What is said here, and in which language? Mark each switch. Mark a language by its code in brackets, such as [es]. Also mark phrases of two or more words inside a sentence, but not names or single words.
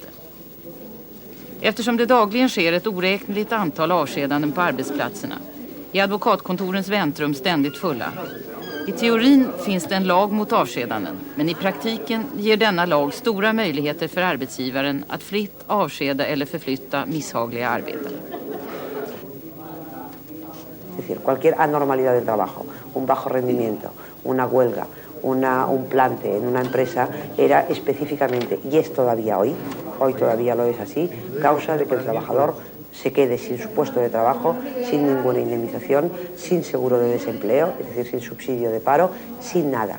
[sv] Eftersom det dagligen sker ett oräkneligt antal avskedanden på arbetsplatserna är advokatkontorens väntrum ständigt fulla. I teorin finns det en lag mot avskedanden, men i praktiken ger denna lag stora möjligheter för arbetsgivaren att fritt avskeda eller förflytta misshagliga arbetare. [es] Es decir, cualquier anormalidad del trabajo, un bajo rendimiento, una huelga, un plante en una empresa era específicamente, y es todavía hoy todavía lo es así, causa de que el trabajador se quede sin su puesto de trabajo, sin ninguna indemnización, sin seguro de desempleo, es decir, sin subsidio de paro, sin nada.